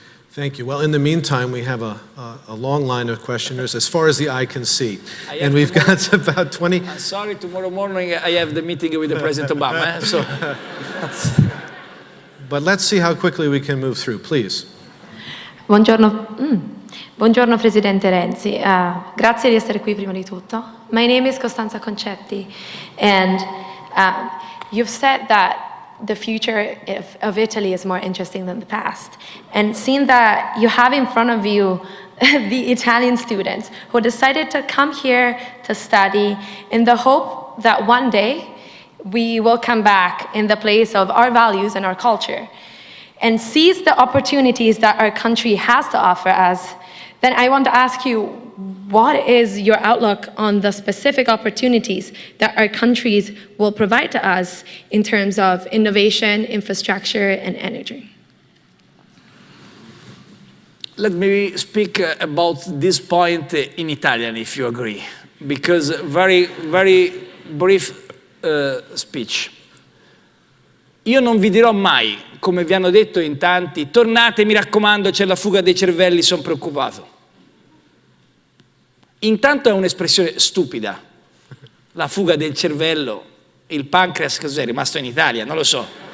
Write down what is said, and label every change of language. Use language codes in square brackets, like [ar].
[en] Thank you. Well, in the meantime, we have a long line of questioners as far as the eye can see. And we've got about 20. I'm sorry, tomorrow morning I have the meeting with the President Obama. So. But let's see how quickly we can move through, please. [it] Buongiorno Presidente Renzi, grazie di essere qui prima di tutto. [en] My name is Costanza Concetti, and you've said that the future of Italy is more interesting than the past. And seeing that you have in front of you the Italian students who decided to come here to study in the hope that one day we will come back in the place of our values and our culture and seize the opportunities that our country has to offer us, then I want to ask you, what is your outlook on the specific opportunities that our countries will provide to us in terms of innovation, infrastructure, and energy? Let me speak about this point in Italian, if you agree, because very brief speech. [it] Io non vi dirò mai, come vi hanno detto in tanti, tornate, mi raccomando, c'è la fuga dei cervelli, sono preoccupato. Intanto è un'espressione stupida. La fuga del cervello, il pancreas, cos'è rimasto in Italia? Non lo so.